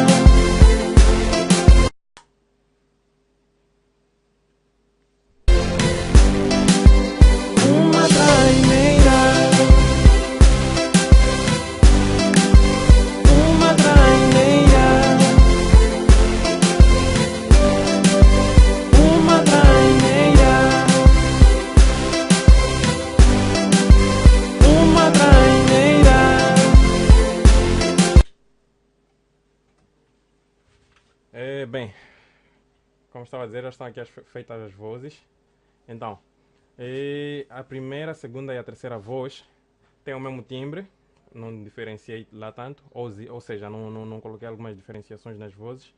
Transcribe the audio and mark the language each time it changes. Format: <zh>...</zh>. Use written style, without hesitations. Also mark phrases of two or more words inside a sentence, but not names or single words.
<pt>Uma traineira, uma traineira, uma traineira, uma traineira. Bem, como estava a dizer, já estão aqui feitas as vozes. Então, a primeira, a segunda e a terceira voz têm o mesmo timbre, não diferenciei lá tanto, ou seja, não coloquei algumas diferenciações nas vozes.</pt>